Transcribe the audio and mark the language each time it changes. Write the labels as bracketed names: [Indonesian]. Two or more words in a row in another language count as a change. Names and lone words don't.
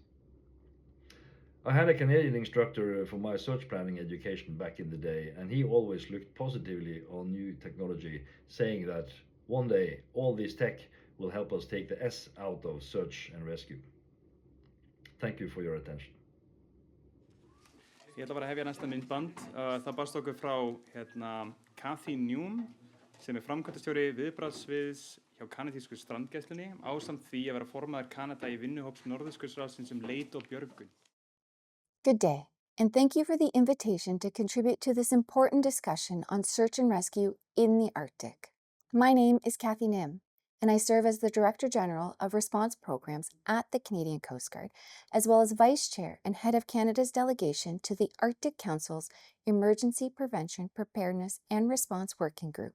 [English] I had a Canadian instructor for my search planning education back in the day, and he always looked positively on new technology, saying that one day all this tech will help us take the S out of search and rescue. Thank you for your attention. [Icelandic] Ég ætla bara að hefja næsta myndband. Það barst okkur frá Kathy Newm sem framkvæmdastjóri viðbragðssviðs hjá kanadísku strandgæslunni ásamt því að vera formaður Kanada í vinnuhóps Norðurskautsráðsins leit og björgun. [English] Good day, and thank you for the invitation to contribute to this important discussion on search and rescue in the Arctic. My name is Kathy Nim, and I serve as the Director General of Response Programs at the Canadian Coast Guard, as well as Vice Chair and Head of Canada's delegation to the Arctic Council's Emergency Prevention, Preparedness and Response Working Group.